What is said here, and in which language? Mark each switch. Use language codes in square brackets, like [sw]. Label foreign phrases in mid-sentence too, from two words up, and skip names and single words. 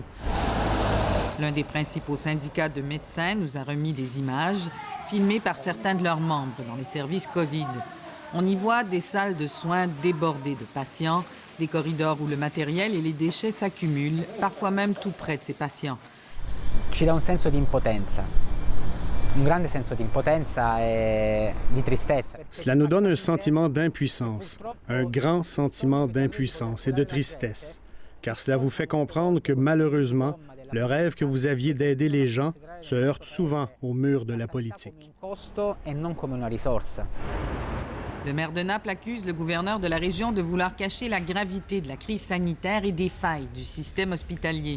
[fr] L'un des principaux syndicats de médecins nous a remis des images filmées par certains de leurs membres dans les services COVID. On y voit des salles de soins débordées de patients, des corridors où le matériel et les déchets s'accumulent, parfois même tout près de ces patients. [it] Ci dà un senso di impotenza. Un grande senso di impotenza e di tristezza. [fr] Cela nous donne un sentiment d'impuissance, un grand sentiment d'impuissance et de tristesse, car cela vous fait comprendre que malheureusement, le rêve que vous aviez d'aider les gens se heurte souvent au mur de la politique. Le maire de Naples accuse le gouverneur de la région de vouloir cacher la gravité de la crise sanitaire et des failles du système hospitalier.